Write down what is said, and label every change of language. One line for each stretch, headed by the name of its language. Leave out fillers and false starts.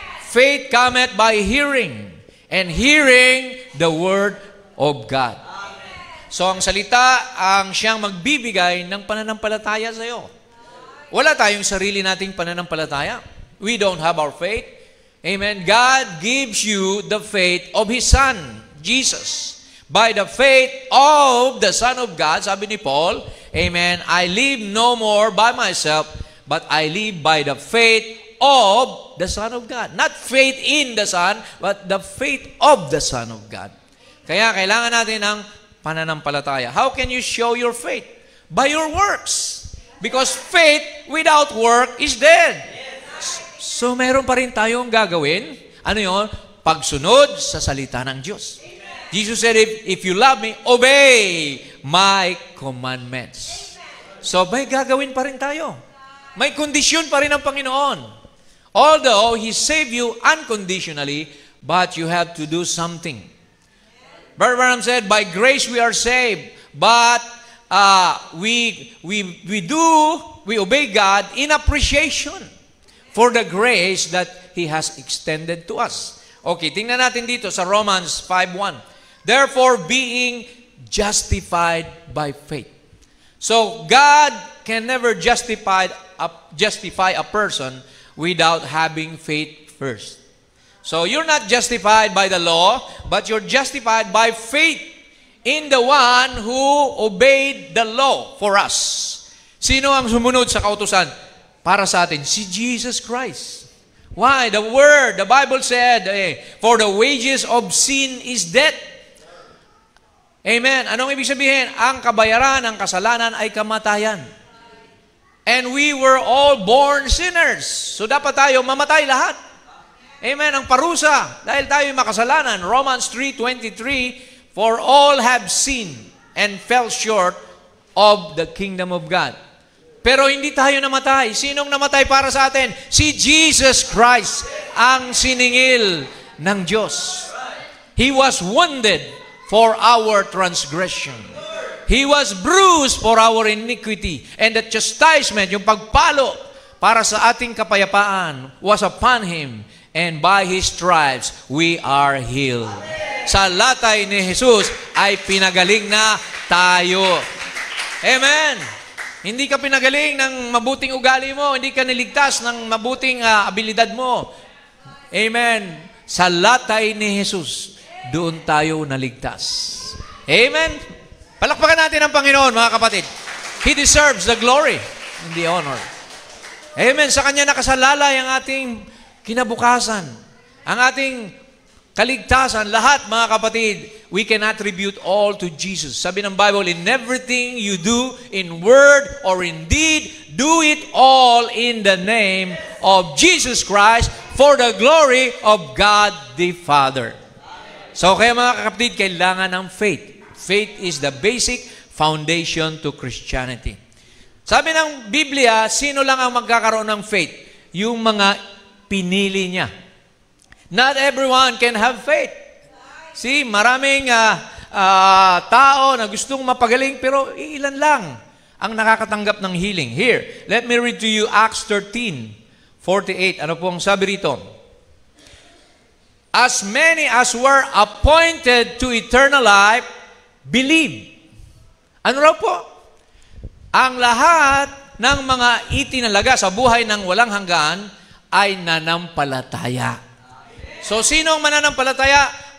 English: Faith cometh by hearing, and hearing the Word of God.
Filipino: So, ang salita ang siyang magbibigay ng pananampalataya sa iyo. Wala tayong sarili nating pananampalataya.
English: We don't have our faith.
Filipino: Amen.
English: God gives you the faith of His Son, Jesus. By the faith of the Son of God,
Filipino: sabi ni Paul,
English: amen, I live no more by myself, but I live by the faith of the Son of God. Not faith in the Son, but the faith of the Son of God.
Filipino: Kaya kailangan natin ng pananampalataya.
English: How can you show your faith? By your works. Because faith without work is dead.
Filipino: So meron pa rin tayong gagawin. Ano yun? Pagsunod sa salita ng Diyos.
English: Jesus said, if you love me, obey my commandments.
Filipino: So, may gagawin pa rin tayo. May kondisyon pa rin ang Panginoon.
English: Although He saved you unconditionally, but you have to do something. Brother Branham said, by grace we are saved, but we obey God in appreciation for the grace that He has extended to us.
Filipino: Okay, tingnan natin dito sa Romans 5:1.
English: Therefore, being justified by faith. So, God can never justify a person without having faith first. So, you're not justified by the law, but you're justified by faith in the one who obeyed the law for us.
Filipino: Sino ang sumunod sa kautusan para sa atin? Si Jesus Christ.
English: Why? The Word, the Bible said, for the wages of sin is death.
Filipino: Amen. Anong ibig sabihin? Ang kabayaran ng kasalanan ay kamatayan.
English: And we were all born sinners. So dapat tayo mamatay lahat. Amen.
Filipino: Ang parusa, dahil tayo makasalanan.
English: Romans 3:23, for all have sinned and fell short of the kingdom of God.
Filipino: Pero hindi tayo namatay. Sinong namatay para sa atin? Si Jesus Christ, ang siningil ng Diyos.
English: He was wounded for our transgression. He was bruised for our iniquity. And the chastisement,
Filipino: yung pagpalo para sa ating kapayapaan,
English: was upon Him. And by His stripes, we are healed.
Filipino: Sa latay ni Jesus ay pinagaling na tayo. Amen. Hindi ka pinagaling ng mabuting ugali mo. Hindi ka niligtas ng mabuting abilidad mo. Amen. Sa latay ni Jesus, doon tayo naligtas. Amen. Palakpakan natin ang Panginoon, mga kapatid.
English: He deserves the glory and the honor.
Filipino: Amen. Sa Kanya nakasalalay ang ating kinabukasan, ang ating kaligtasan, lahat, mga kapatid,
English: we can attribute all to Jesus.
Filipino: Sabi ng
English: Bible, in everything you do, in word or in deed, do it all in the name of Jesus Christ for the glory of God the Father.
Filipino: So, kaya mga kapatid, kailangan ng faith.
English: Faith is the basic foundation to Christianity.
Filipino: Sabi ng Biblia, sino lang ang magkakaroon ng faith? Yung mga pinili niya.
English: Not everyone can have faith. See,
Filipino: maraming tao na gustong mapagaling, pero ilan lang ang nakakatanggap ng healing.
English: Here, let me read to you Acts 13:48.
Filipino: Ano po ang sabi rito?
English: As many as were appointed to eternal life, believe.
Filipino: Ano raw po? Ang lahat ng mga itinalaga sa buhay ng walang hanggan ay nanampalataya. So, sino ang mananampalataya?